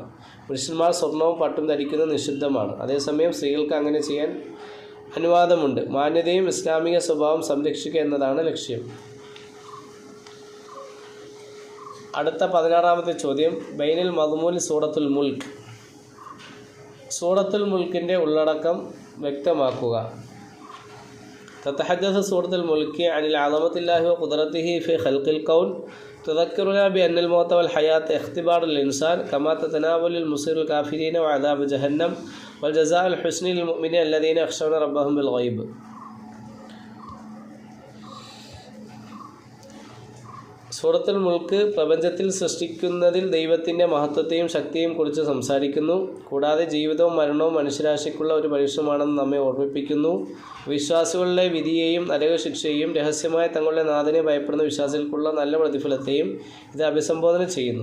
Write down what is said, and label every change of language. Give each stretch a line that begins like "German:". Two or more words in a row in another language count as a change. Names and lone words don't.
Malayalam: പുരുഷന്മാർ സ്വർണവും പട്ടും ധരിക്കുന്നത് നിഷിദ്ധമാണ്. അതേസമയം സ്ത്രീകൾക്ക് അങ്ങനെ ചെയ്യാൻ അനുവാദമുണ്ട്. മാന്യതയും ഇസ്ലാമിക സ്വഭാവം സംരക്ഷിക്കുക എന്നതാണ് ലക്ഷ്യം. അടുത്ത 16ാമത്തെ ചോദ്യം:
Arabic: بين المضمون
Malayalam: സൂറത്തുൽ മുൽക്ക്. സൂറത്തുൽ മുൽക്കിൻ്റെ ഉള്ളടക്കം വ്യക്തമാക്കുക.
Arabic: تتحدث سورة الملك عن العظمة الله وقدرته في خلق الكون. تذكرنا بأن الموت والحياة اختبار للإنسان كما تتناول المصير الكافرين وعذاب جهنم والجزاء الحسن للمؤمنين الذين يخشون ربهم بالغيب.
Malayalam: സൂറത്തുൽ മുൽക്ക് പ്രപഞ്ചത്തിൽ സൃഷ്ടിക്കുന്നതിൽ ദൈവത്തിൻ്റെ മഹത്വത്തെയും ശക്തിയും കുറിച്ച് സംസാരിക്കുന്നു. കൂടാതെ ജീവിതവും മരണവും മനുഷ്യരാശിക്കുള്ള ഒരു പരീക്ഷണമാണെന്ന് നമ്മെ ഓർമ്മിപ്പിക്കുന്നു. വിശ്വാസികളുടെ വിധിയെയും നരകശിക്ഷയെയും രഹസ്യമായ തങ്ങളുടെ നാഥനെ ഭയപ്പെടുന്ന വിശ്വാസികൾക്കുള്ള നല്ല പ്രതിഫലത്തെയും ഇത് അഭിസംബോധന ചെയ്യുന്നു.